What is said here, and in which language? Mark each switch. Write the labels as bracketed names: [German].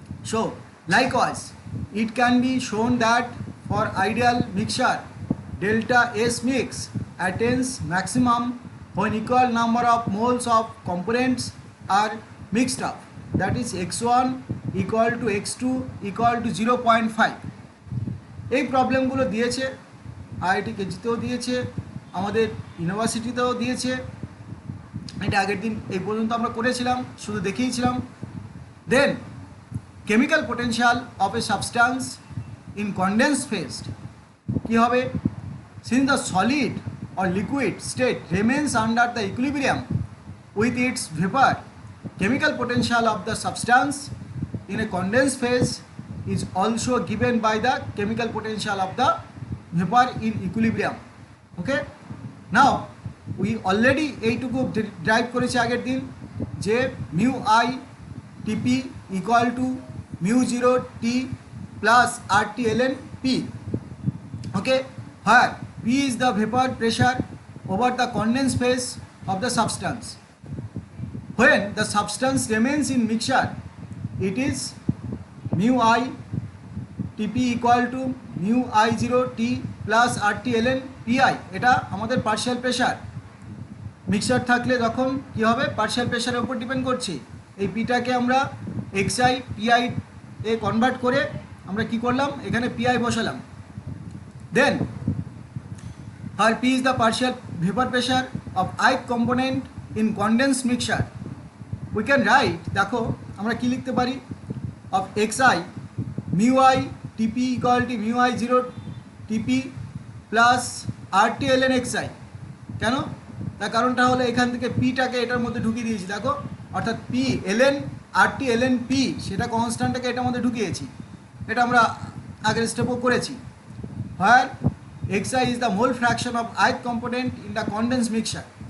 [English] So likewise it can be shown that for ideal mixture delta S mix attains maximum when equal number of moles of components are mixed up, that is x1 equal to x2 equal to 0.5। [Bangla] এই প্রবলেমগুলো দিয়েছে IIT কেজিতেও দিয়েছে, আমাদের ইউনিভার্সিটিতেও দিয়েছে, এটা আগের দিন এই পর্যন্ত আমরা করেছিলাম, শুধু দেখিয়েছিলাম। [English] then chemical potential of a substance in condensed phase [Bangla] কি হবে, [English] since the solid or liquid state remains under the equilibrium with its vapor, chemical potential of the substance in a condensed phase is also given by the chemical potential of the vapor in equilibrium. Okay, now we already [Bangla] এইটুকু drive করেছি আগের দিন যে [English] Mu I TP equal to mu0 t plus RT ln P. Okay, where P is the vapor pressure over the condensed phase of the substance. When the substance remains in mixture, it is mu I Tp equal to mu I0 t plus RT ln Pi. [Bangla] এটা আমাদের partial pressure. Mixture থাকলে তখন কি হবে, partial প্রেশারের উপর depend করছে। এই পিটাকে আমরা xi pi এ কনভার্ট করে আমরা কি করলাম, এখানে pi বসালাম। [English] Then আর p is the partial vapor pressure of ith component in condensed mixture. We can write, [Bangla] দেখো আমরা কি লিখতে পারি, [English] of xi mu i tp equal to mu i0 tp plus RT ln xi। [Bangla] কেন, তার কারণটা হলো এখান থেকে পিটাকে এটার মধ্যে ঢুকিয়ে দিয়েছি, দেখো, অর্থাৎ P ln RT ln P সেটা কনস্ট্যান্টটাকে এটার মধ্যে ঢুকিয়েছি, এটা আমরা আগের স্টেপও করেছি। [English] Where xi is the mole fraction of ith component in the condense mixture.